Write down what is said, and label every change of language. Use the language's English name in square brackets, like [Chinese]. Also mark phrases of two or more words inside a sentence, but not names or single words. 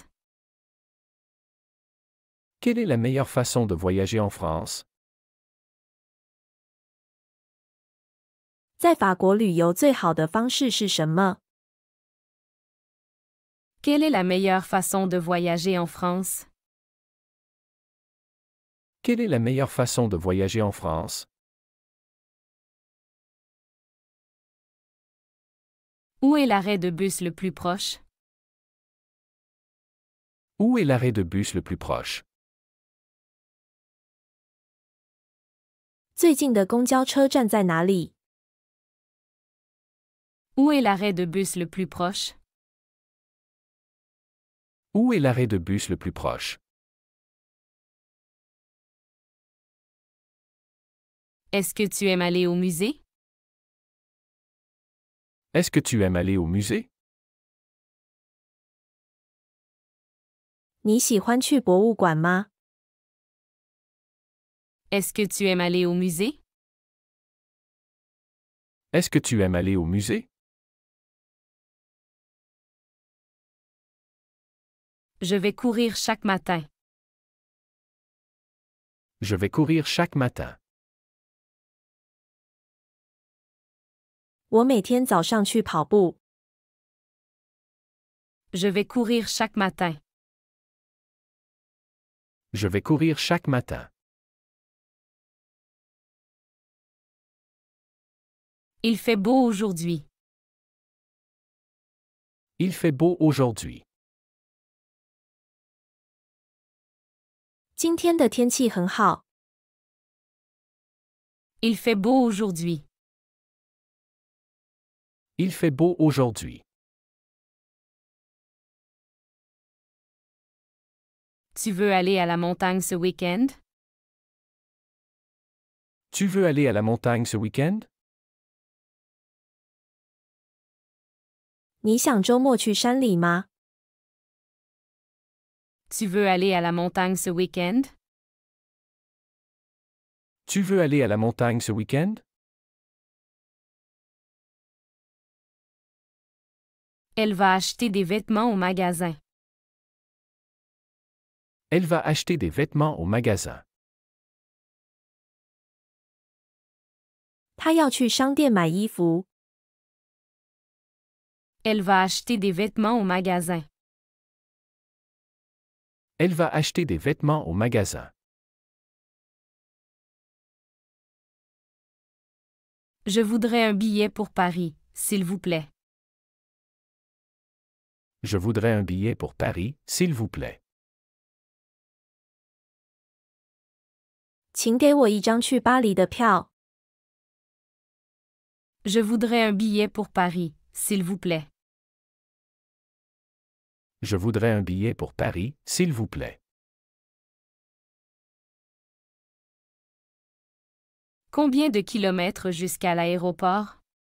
[French] Quelle est la meilleure façon de voyager en France? [Chinese] 在法国旅游最好的方式是什么？ [French] Quelle est la meilleure façon de voyager en France? Quelle est la meilleure façon de voyager en France? Où est l'arrêt de bus le plus proche? Où est l'arrêt de bus le plus proche? [Chinese] 最近的公交车站在哪里？ [French] Où est l'arrêt de bus le plus proche? Où est l'arrêt de bus le plus proche? Est-ce que tu aimes aller au musée? Est-ce que tu aimes aller au musée? [Chinese] 你喜欢去博物馆吗？ [French] Est-ce que tu aimes aller au musée? Est-ce que tu aimes aller au musée? Je vais courir chaque matin. Je vais courir chaque matin. [Chinese] 我每天早上去跑步。 [French] Je vais courir chaque matin. Je vais courir chaque matin. Il fait beau aujourd'hui. Il fait beau aujourd'hui. [Chinese] 今天的天气很好。 [French] Il fait beau aujourd'hui. Il fait beau aujourd'hui. Tu veux aller à la montagne ce week-end? Tu veux aller à la montagne ce week-end? [Chinese] 你想周末去山里吗？ [French] Tu veux aller à la montagne ce week-end? Tu veux aller à la montagne ce week-end? Elle va acheter des vêtements au magasin. Elle va acheter des vêtements au magasin. [Chinese] 他要去商店买衣服。 [French] Elle va acheter des vêtements au magasin. Elle va acheter des vêtements au magasin. Je voudrais un billet pour Paris, s'il vous plaît. Je voudrais un billet pour Paris, s'il vous plaît. [Chinese] 请给我一张去巴黎的票。 [French] Je voudrais un billet pour Paris, s'il vous plaît. Je voudrais un billet pour Paris, s'il vous plaît. Combien de kilomètres jusqu'à l'aéroport?